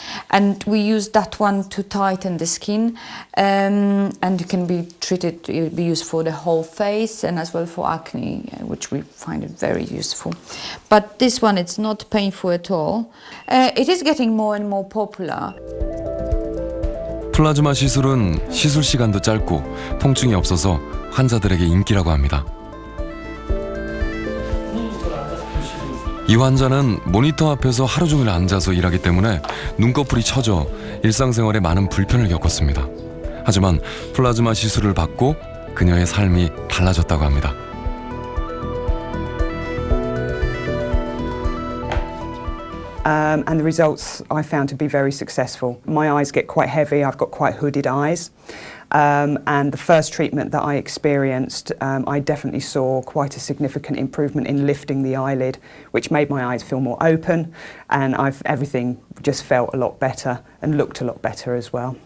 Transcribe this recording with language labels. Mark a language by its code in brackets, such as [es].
[en] And we use that one to tighten the skin, and it can be treated, it be used for the whole face and as well for acne, which we find it very useful. But this one, it's not painful at all. It is getting more and more popular. [ko] 플라즈마 시술은 시술 시간도 짧고 통증이 없어서 환자들에게 인기라고 합니다. 이 환자는 모니터 앞에서 하루 종일 앉아서 일하기 때문에 눈꺼풀이 처져 일상생활에 많은 불편을 겪었습니다. 하지만 플라즈마 시술을 받고 그녀의 삶이 달라졌다고 합니다. [en] And the results I found to be very successful. My eyes get quite heavy, I've got quite hooded eyes. And the first treatment that I experienced, I definitely saw quite a significant improvement in lifting the eyelid, which made my eyes feel more open, and everything just felt a lot better and looked a lot better as well.